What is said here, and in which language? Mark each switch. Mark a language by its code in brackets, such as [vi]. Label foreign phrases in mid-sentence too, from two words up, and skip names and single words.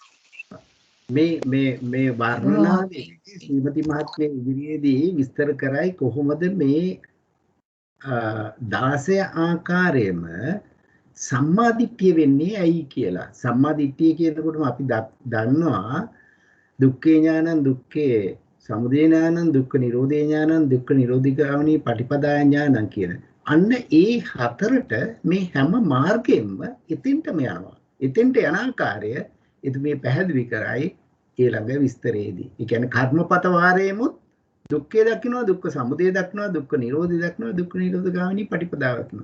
[si] මේ වර්ණනාවේ ශ්‍රීමති මහත්මිය ඉදිරියේදී විස්තර කරයි කොහොමද මේ 16 ආකාරයෙන්ම සම්මාදිට්ඨිය වෙන්නේ ඇයි කියලා. සම්මාදිට්ඨිය කියනකොටම අපි දන්නවා [pi] දුක්ඛේ ඥානං දුක්ඛේ සමුදය ඥානං දුක්ඛ නිරෝධේ ඥානං දුක්ඛ නිරෝධිගාමිනී පටිපදා ඥානං කියන. [si] අන්න ඒ හතරට මේ හැම මාර්ගෙම එතෙන්ටම යනවා. එතෙන්ට යන ආකාරය මේ පැහැදිලි කරයි ඊළඟ විස්තරයේදී. ඒ කියන්නේ කර්මපත වාරයේමුත් දුක්ඛය දකින්නවා, දුක්ඛ සමුදය දකින්නවා, දුක්ඛ නිරෝධය දකින්නවා, දුක්ඛ නිරෝධගාමිනී පටිපදාව දකින්නවා.